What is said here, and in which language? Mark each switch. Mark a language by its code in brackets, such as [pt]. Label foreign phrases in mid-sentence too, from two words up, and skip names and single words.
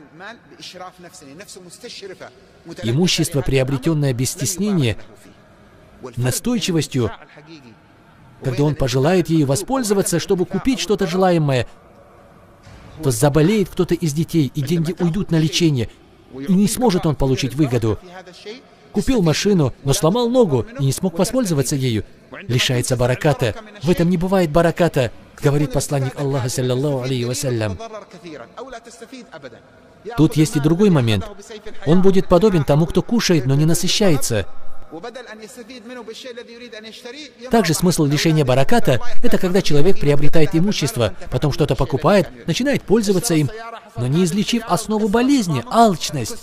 [ru] Имущество, приобретенное без стеснения, настойчивостью, когда он пожелает ею воспользоваться, чтобы купить что-то желаемое, то заболеет кто-то из детей, и деньги уйдут на лечение, и не сможет он получить выгоду. Купил машину, но сломал ногу и не смог воспользоваться ею. Лишается бараката. В этом не бывает бараката, говорит посланник Аллаха, саллаллаху алейхи вассалям. Тут есть и другой момент. Он будет подобен тому, кто кушает, но не насыщается. Также смысл лишения бараката – это когда человек приобретает имущество, потом что-то покупает, начинает пользоваться им, но не излечив основу болезни – алчность.